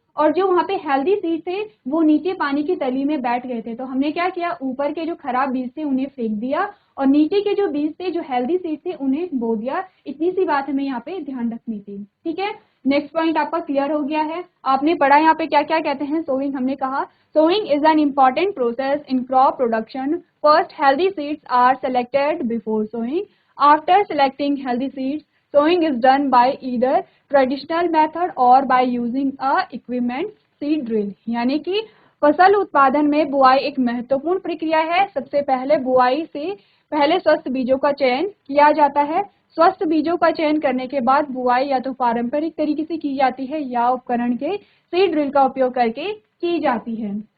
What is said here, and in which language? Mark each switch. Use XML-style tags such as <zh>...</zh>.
<hi>और जो वहां पे हेल्दी सीड थे वो नीचे पानी की तली में बैठ गए थे। तो हमने क्या किया, ऊपर के जो खराब बीज थे उन्हें फेंक दिया और नीचे के जो बीज थे, जो हेल्दी सीड थे, उन्हें बो दिया। इतनी सी बात हमें यहाँ पे ध्यान रखनी थी, ठीक है। नेक्स्ट पॉइंट आपका क्लियर हो गया है। आपने पढ़ा यहाँ पे क्या क्या कहते हैं सोइंग। हमने कहा</hi> <en>sowing is an important process in crop production. First, healthy seeds are selected before sowing. After selecting healthy seeds, sowing is done by either traditional method or by using a equipment seed drill.</en> <hi>यानी कि फसल उत्पादन में बुआई एक महत्वपूर्ण प्रक्रिया है। सबसे पहले बुआई से पहले स्वस्थ बीजों का चयन किया जाता है। स्वस्थ बीजों का चयन करने के बाद बुआई या तो पारंपरिक तरीके से की जाती है या उपकरण के सीड ड्रिल का उपयोग करके की जाती है।</hi>